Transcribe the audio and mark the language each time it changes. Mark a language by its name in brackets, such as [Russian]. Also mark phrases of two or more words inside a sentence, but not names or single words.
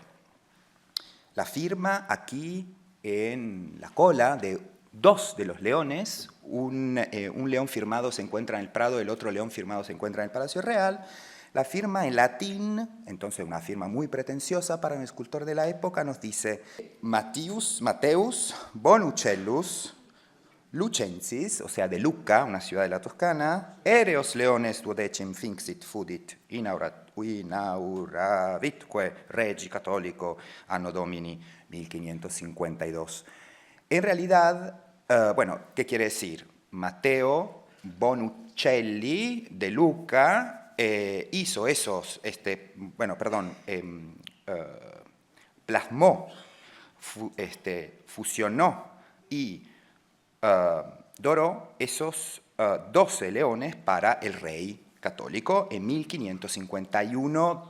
[Spanish] La firma aquí en la cola de dos de los leones, un león firmado se encuentra en el Prado, el otro león firmado se encuentra en el Palacio Real. La firma en latín, entonces una firma muy pretenciosa para un escultor de la época, nos dice Mateus Bonucellus Lucensis, o sea, de Lucca, una ciudad de la Toscana, [Latin] ereos leones duodecim finxit fudit inauravitque regi católico anno domini 1552. [Spanish] En realidad, bueno, ¿qué quiere decir? Matteo Bonuccelli de Lucca hizo esos, plasmó, fusionó y doró esos 12 leones para el rey católico en 1551.